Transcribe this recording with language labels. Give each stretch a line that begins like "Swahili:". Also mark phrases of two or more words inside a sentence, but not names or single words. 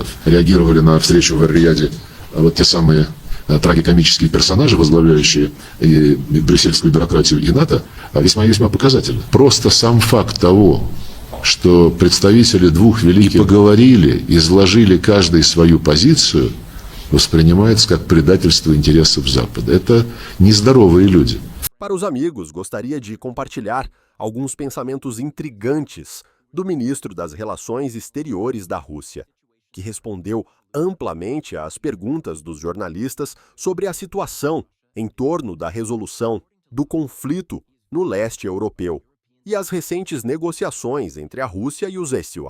Russian: Реагировали на встречу в Эр-Рияде вот те самые трагикомические персонажи, возглавляющие и брюссельскую бюрократию и НАТО, весьма и весьма показательны. Просто сам факт того, что представители двух великих поговорили, изложили каждый свою позицию, воспринимается как предательство интересов Запада. Это нездоровые люди.
Portuguese: Para os amigos, gostaria de compartilhar alguns pensamentos intrigantes do ministro das Relações Exteriores da Rússia, que respondeu amplamente às perguntas dos jornalistas sobre a situação em torno da resolução do conflito no leste europeu e as recentes negociações entre a Rússia e os ESUA.